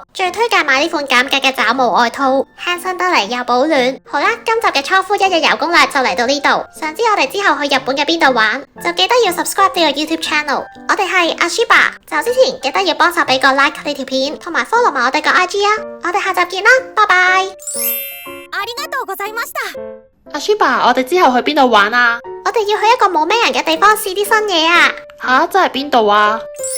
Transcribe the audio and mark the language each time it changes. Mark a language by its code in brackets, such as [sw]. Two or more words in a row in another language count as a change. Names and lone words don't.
[yue] 最推介買呢款減價嘅爪毛外套，輕身得嚟又保暖。好啦，今集嘅倉敷一日遊攻略就嚟到呢度。想知我哋之後去日本嘅邊度玩，就記得要 subscribe 呢個 YouTube channel。我哋係阿 Shiba， 走之前記得要幫手俾個 like 呢條片，同埋 follow 埋我哋個 IG 啊。我哋下集見啦，拜拜。 [ja] ありがとうございました。 [yue] 阿 Shiba， 我哋之後去邊度玩啊？我哋要去一個冇咩人嘅地方試啲新嘢啊！吓，真係邊度啊？